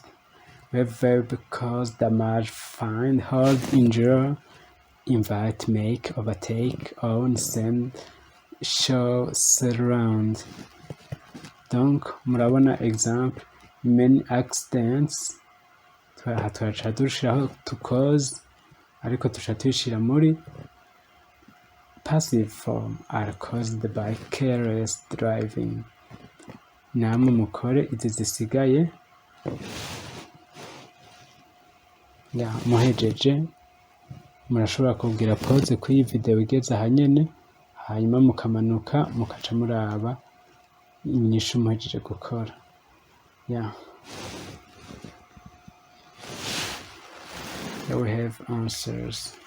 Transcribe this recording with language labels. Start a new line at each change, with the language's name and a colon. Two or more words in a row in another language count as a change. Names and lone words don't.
English: We have verb cause, damage, find, hold, injure, invite, make, overtake, own, send, show, surround.
French: Donc,
English: murabona example, many accidents,
Rundi: turaca dushiraho
English: to cause,
Rundi: ariko tuca tuyishira muri
English: passive form, are caused by careless driving.
Rundi: Namwe mukore izi zisigaye. Ya muhejeje murashobora kubwira pause kuri iyi video igeze aha nyene, hanyuma mukamanuka mukaca muraba inyishu muhejeje gukora.
English: Yeah. Here we have answers.